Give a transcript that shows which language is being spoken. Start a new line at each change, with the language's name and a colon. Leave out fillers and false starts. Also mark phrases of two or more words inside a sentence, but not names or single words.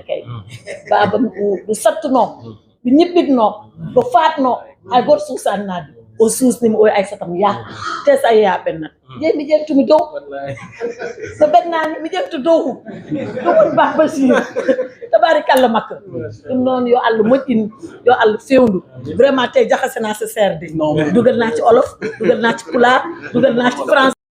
Fula: kay babam ɗo sattuno ɗo ñiɓɓitno ɗo fatno hay goto suusannaade o suusnimi o Aissatam ya te sa ya ɓennat jeyi mi ƴeewtumi dow so ɓennani mi ƴeewtu dow ɗum woni Ba Bachir tabarikalla makko ɗum noon yo Allah moƴƴin yo Allah fewndu vraiment te jahasana so serde
Wolof: dugal naa ci olof dugal naa ci pulaar dugal naa ci français